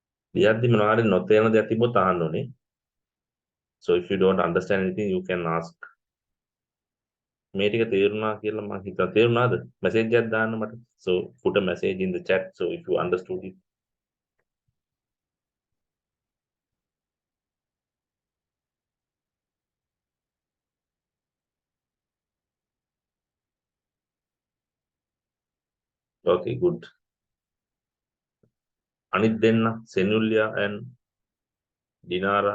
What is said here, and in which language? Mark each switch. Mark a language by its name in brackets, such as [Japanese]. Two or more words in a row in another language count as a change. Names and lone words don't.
[Sinhala] ලියද්දි මොනවා හරි නොතේරෙන දෙයක් තිබ්බොත් අහන්න ඕනේ. [English] So if you don't understand anything, you can ask. [Sinhala] මේ ටික තේරුණා කියලා මම හිතා තේරුණාද? මැසේජ් එකක් දාන්න මට. [English] So put a message in the chat so if you understood it. Okay, good. [Sinhala] අනිත් දෙන්න සෙනුල්යා and Dinara.